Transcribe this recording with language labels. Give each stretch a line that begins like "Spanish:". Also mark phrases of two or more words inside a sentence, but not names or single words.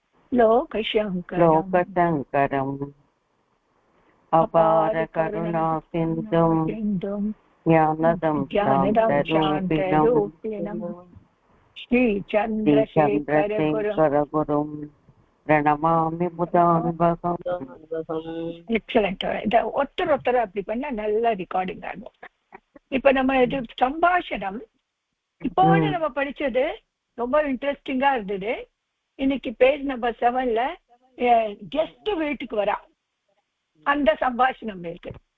Sanskrit: लोकशङ्करम् अपार करुणा सिन्धुं ज्ञानदं शान्तरूपिणं श्रीचन्द्रशेखरगुरुं प्रणमामि मुदान्वहम्.
Tamil: எக்ஸலண்ட். ஒருத்தர் அப்படி பண்ணா நல்ல ரெக்கார்டிங் ஆகும். இப்ப நம்ம இது சம்பாஷணம் இப்போ நம்ம படிச்சது ரொம்ப இன்ட்ரெஸ்டிங்கா இருந்தது. இன்னைக்கு
English: page number
Tamil: 7ல கெஸ்ட் வீட்டுக்கு வரா அந்த சம்பாஷணம் இருக்கு.